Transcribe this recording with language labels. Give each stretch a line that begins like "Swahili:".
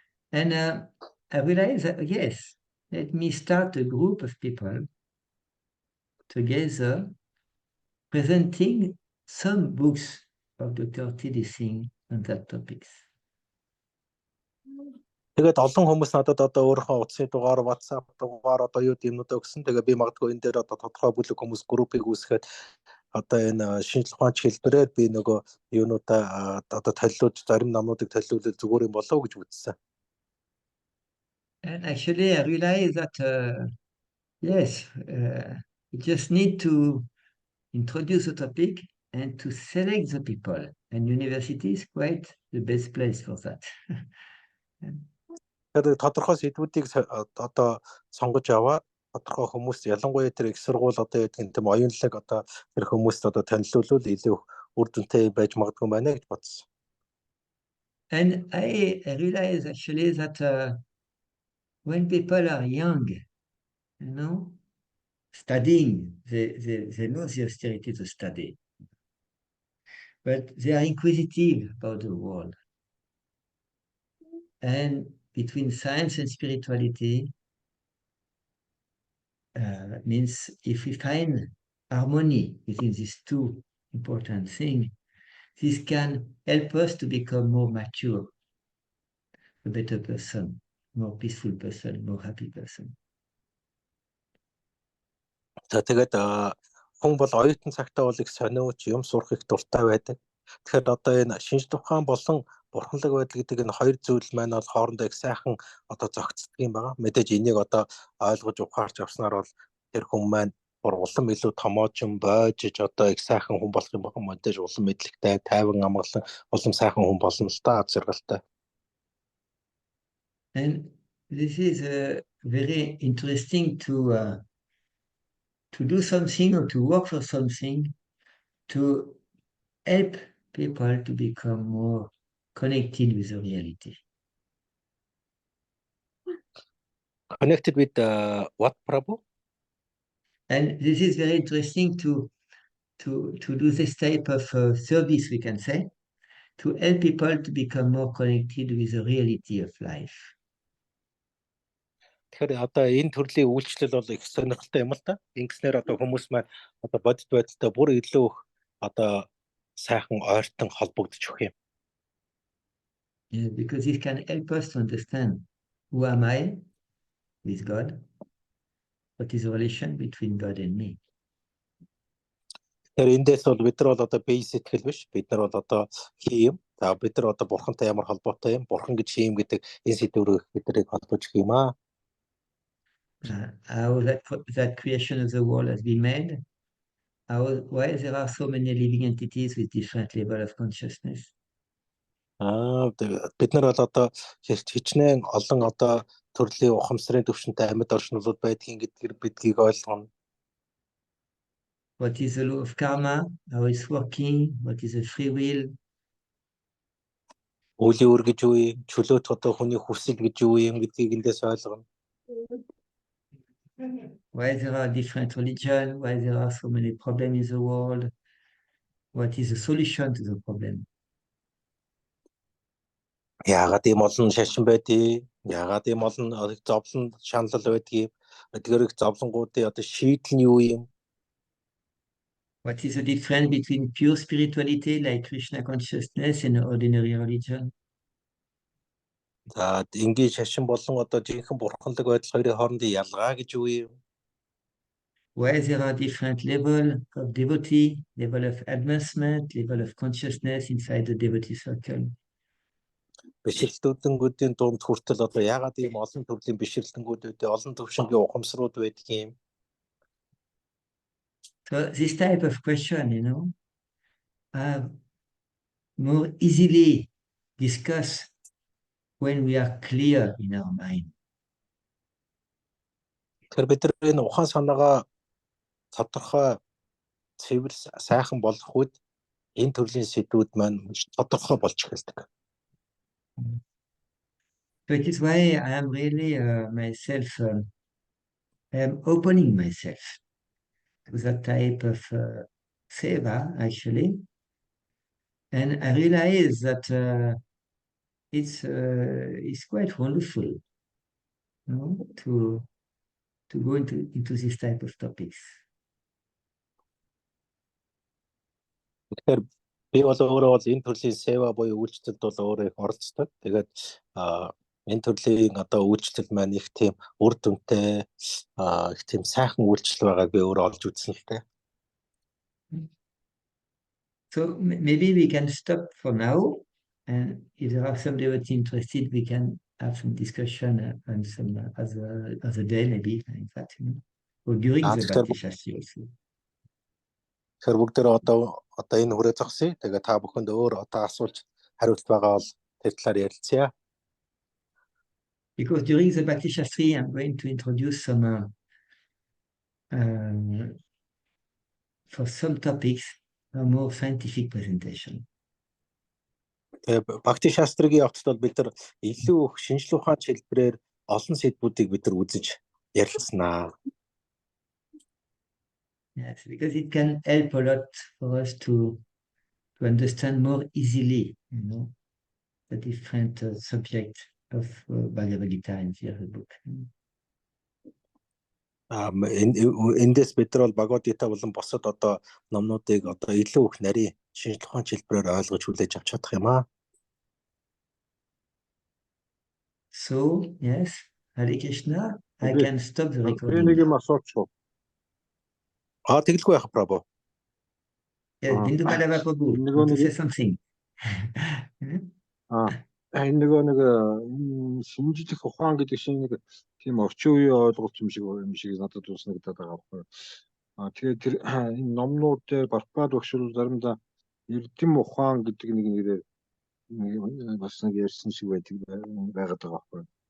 English: And I realized that, yes, let me start a group of people together presenting some books of Dr. T.D. Singh on that topics.
Mongolian: Тэгээд олон хүмүүс надад одоо өөрийнхөө утасны дугаар, WhatsApp дугаар одоо юу юмнуудаа өгсөн. Тэгээд би магадгүй энэ дээр одоо тодорхой бүлэг хүмүүс группийг үүсгээд одоо энэ шинжлэх ухааны хэлбэрээр би нөгөө юунуудаа одоо толиулж зарим намуудыг толиулж зүгээр юм болов уу гэж үзсэн.
English: And actually, I realized that, yes, you just need to introduce the topic and to select the people. And university is quite the best place for that.
Mongolian: Тэгээд тодорхой сэдвүүдийг одоо сонгож аваад тодорхой хүмүүс ялангуяа тэр их сургууль одоо яг тийм оюунлаг одоо тэр хүмүүст одоо танилцуулвал илүү үр дүнтэй байж магадгүй байна гэж бодсон.
English: And I realized actually that when people are young, studying, they know the austerity to study, but they are inquisitive about the world. And between science and spirituality, means if we find harmony within these two important things, this can help us to become more mature, a better person, more peaceful person, more happy person.
Mongolian: За тэгээд хүн бол оюутан цагтаа бол их сониуч юм сурах их дуртай байдаг. Тэгэхээр одоо энэ шинжлэх ухаан болон бурханлаг байдал гэдэг энэ хоёр зүйл маань бол хоорондоо их сайхан одоо зохицдог юм байна. Мэдээж энийг одоо ойлгож ухаарч авснаар бол тэр хүн маань улам илүү томоочин бойжж одоо их сайхан хүн болох юм байна. Мэдээж улам мэдлэгтэй, тайван амгалан улам сайхан хүн болно л та зэрэгэлтэй.
English: And this is very interesting to do something or to work for something to help people to become more connected with the reality. Connected with what, Prabhu? And this is very interesting to do this type of service, we can say, to help people to become more connected with the reality of life.
Mongolian: Тэгэхээр одоо энэ төрлийн үйлчлэл бол их сонирхолтой юм л та. Ингэснээр одоо хүмүүс маань одоо бодит байдалтай бүр илүү их одоо сайхан ойртон холбогдож өгөх юм.
English: Yeah, because it can help us to understand who am I with God, what is the relation between God and me.
Mongolian: Тэгэхээр эндээс бол бид нар бол одоо бие сэтгэл биш. Бид нар бол одоо хийм. За бид нар одоо бурхантай ямар холбоотой юм? Бурхан гэж хийм гэдэг энэ сэдвээр бид нарыг холбож өгөх юм аа.
English: How that creation of the world has been made, why there are so many living entities with different level of consciousness.
Mongolian: Бид нар бол одоо хичнээн олон одоо төрлийн ухамсарын төвшөнтэй амьд оршнолууд байдгийг бидгийг ойлгоно.
English: What is the law of karma? How it's working? What is the free will?
Mongolian: Үлийн үр гэж юу юм? Чөлөөт одоо хүний хүсэл гэж юу юм гэдгийг эндээс ойлгоно.
English: Why there are different religions? Why there are so many problems in the world? What is the solution to the problem?
Mongolian: Яагаад ийм олон шашин байдгийг? Яагаад ийм олон зовлон шаналл байдгийг? Эдгээр их зовлонгуудын одоо шийдэл нь юу юм?
English: What is the difference between pure spirituality like Krishna consciousness and ordinary religion?
Mongolian: За энгийн шашин болон одоо жинхэнэ бурханлаг байдал хоёрын хоорондын ялгаа гэж юу юм?
English: Why there are different level of devotee, level of advancement, level of consciousness inside the devotee circle?
Mongolian: Бишрэлтүүдийн дунд хүртэл одоо яагаад ийм олон төрлийн бишрэлтэнгүүд үүдээ олон төвшингийн ухамсарууд байдаг юм?
English: So this type of question, are more easily discussed when we are clear in our mind.
Mongolian: Тэгэхээр бид нар энэ ухаан санаагаа тодорхой цэвэр сайхан болгох үед Энэ төрлийн сэдвүүд маань тодорхой болж эхэлдэг.
English: So it is why I am really myself, I am opening myself to that type of seva, actually. And I realize that it's quite wonderful, you know, to go into this type of topics.
Mongolian: Тэгэхээр би бол өөрөө бол энэ төрлийн сева буюу үйлчлэлд бол өөрөө их оролцдог. Тэгээд энэ төрлийн одоо үйлчлэл маань их тийм үр дүнтэй их тийм сайхан үйлчлэл байгааг би өөрөө олж үзсэн л дээ.
English: So maybe we can stop for now, and if there are some devotees interested, we can have some discussion on some other day, maybe, in fact, you know, or during the Bhakti Shastri also.
Mongolian: Тэгэхээр бүгдээ одоо энэ хүрээ зогсъё. Тэгээд та бүхэнд өөр одоо асуулт хариулт байгаа бол тэр талаар ярилцъя.
English: Because during the Bhakti Shastri, I'm going to introduce some for some topics a more scientific presentation.
Mongolian: Бхакти шастрагийн явцад бол бид нар илүү их шинжлэх ухааны хэлбэрээр олон сэдвүүдийг бид нар үзэж ярилцсанаа.
English: Yes, because it can help a lot for us to understand more easily, you know, the different subjects of Bhagavad Gita in the book.
Mongolian: Эндээс бид нар бол Бхагавад Гита болон босод одоо номнуудыг одоо илүү их нарийн шинжлэх ухааны хэлбэрээр ойлгож хүлээж авч чадах юм аа.
English: So, yes, Hare Krishna, I can stop the recording.
Mongolian: Нэг юм асуучих. Тэгэлгүй яах Прабhu.
English: Yes, Bindu Madhava Prabhu, want to say something?
Mongolian: Энэ нэг шинжлэх ухаан гэдэг шиг нэг тийм орчин үеийн ойлголт юм шиг надад санагдаад байгаа байхгүй. Тэгээд тэр энэ номнууд дээр Прабхупад багш бол заримдаа эрдэм ухаан гэдэг нэг нэрээр бас нэг ярьсан шиг байдаг байгаад байгаа байхгүй.